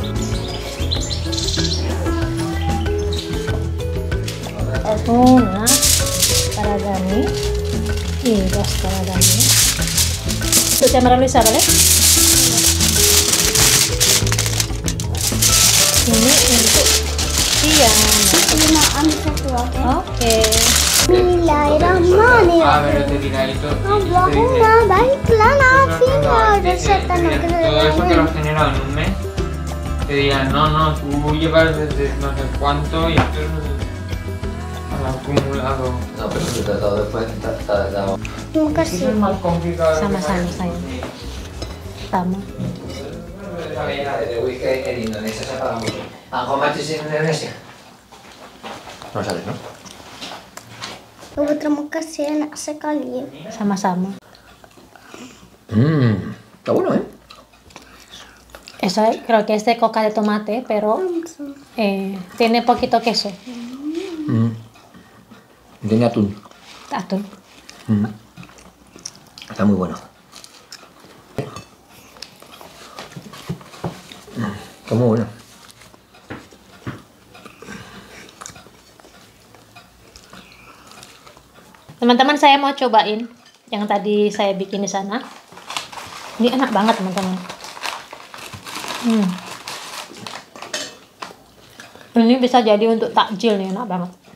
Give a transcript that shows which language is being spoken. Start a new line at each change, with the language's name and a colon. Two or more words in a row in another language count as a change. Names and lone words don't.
Spanish: Una para Dani y 2 para Dani.
Indonesian: Itu camera Luisa, ¿vale? Ini untuk Tiana. Oke.
Arabic: بسم الله الرحمن الرحيم اللهم بارك لنا فيما رزقتنا.
Spanish: Todo eso que lo has generado en un mes, te digan, no, tú llevas desde no sé cuánto y esto es al acumulado. No, pero si te has dado después, te has dado. Nunca Eso es más complicado.
Indonesian: Sama-sama sayang. Sama.
Spanish: De whisky en Indonesia se paga mucho.
English: ¿How much is in Indonesia?
Spanish: No sabes, ¿no?
Indonesian: Terima kasih enak sekali. Sama-sama.
Spanish: Está bueno, ¿eh? Eso creo que es de coca de tomate, pero tiene poquito queso. Tiene atún. Atún. Está muy bueno. Está muy bueno.
Indonesian: Teman-teman, saya mau cobain yang tadi saya bikin di sana. Ini enak banget teman-teman. Ini bisa jadi untuk takjil nih, enak banget.